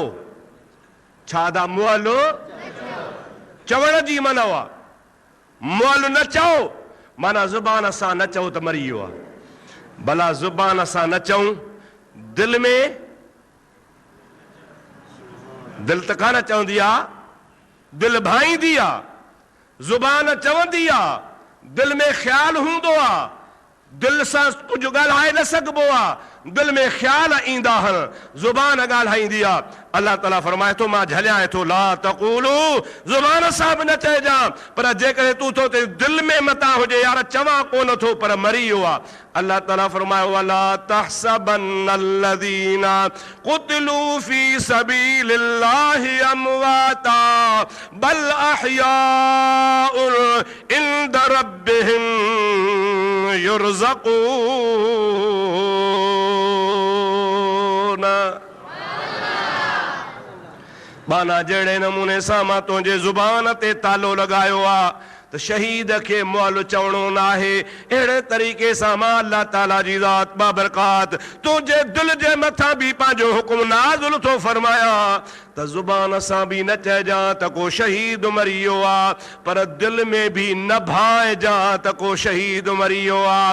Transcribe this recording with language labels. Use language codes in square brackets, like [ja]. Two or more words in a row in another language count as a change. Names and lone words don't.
[sd] छा दा मुअल्लो? चवण जी मनो आहे। मुअल्लो न चओ माना ज़ुबान सां न चओ त मरी वियो आहे। भला ज़ुबान सां न चऊं, दिलि त कान चवंदी आहे, दिल भाईंदी आ, जुबान चवंदी आ, दिल में ख्याल हूंदो आ, दिल सां कुछ ॻाल्हाए न सघिबो आ, दिल में ख्याल ईंदा आहिनि, जुबान ॻाल्हाईंदी आ। अल्लाह ताला फरमाए थो मां झलियां थो [ar] لا تقولوا, [sd] जुबान सां बि न चइजां, पर जेकॾहिं तूं थो ते दिल में मता हुजे यार चवां कोन थो पर मरी वियो आ। अल्लाह ताला फरमाए [ar] ولا تحسبن الذين قتلوا في سبيل الله أمواتا بل أحياء عند ربهم يرزقون. [sd] बाना जहिड़े नमूने सां मां तुंहिंजे ज़ुबान ते तालो लगायो आ त शहीद खे मुअल चवणो न आहे, अहिड़े तरीक़े सां मां अल्लाह ताला जी ज़ात बाबरकात तुंहिंजे दिल जे मथां बि पंहिंजो हुकुम नाज़िल थो फरमायां त ज़ुबान सां बि न चइजां त को शहीद मरी वियो आ, पर दिल में बि न भाइजां त को शहीद मरी वियो आ।